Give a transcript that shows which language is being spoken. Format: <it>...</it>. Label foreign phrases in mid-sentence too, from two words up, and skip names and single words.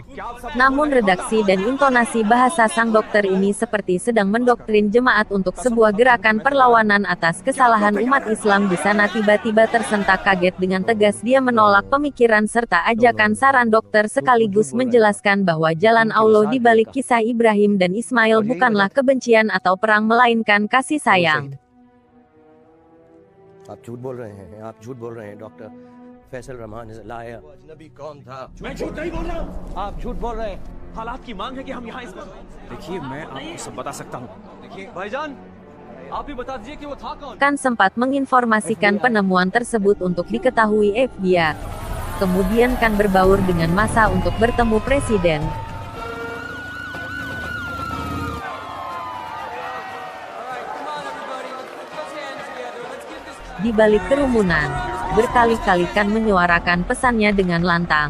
<id>Namun redaksi dan intonasi bahasa sang dokter ini seperti sedang mendoktrin jemaat untuk sebuah gerakan perlawanan atas kesalahan umat Islam di sana. Tiba-tiba tersentak kaget dengan tegas dia menolak pemikiran serta ajakan saran dokter sekaligus menjelaskan bahwa jalan Allah di balik kisah Ibrahim dan Ismail bukanlah kebencian atau perang melainkan kasih sayang.</id> <hi>आप झूठ बोल रहे हैं, आप झूठ बोल रहे हैं, डॉक्टर फैसल रहमान</hi> <en>is a liar.</en> <hi>अजनबी कौन था? मैं झूठ नहीं बोल रहा हूँ। आप झूठ बोल रहे हैं। हालात की मांग है कि हम यहाँ इस वक्त। देखिए मैं आपको सब बता सकता हूँ। देखिए भाईजान, आप भी बता दीजिए कि वो था कौन?</hi> <id>Khan sempat menginformasikan penemuan tersebut untuk diketahui FBI. Kemudian Khan berbaur dengan massa untuk bertemu presiden. Di balik kerumunan, berkali-kali Khan menyuarakan pesannya dengan lantang.</id>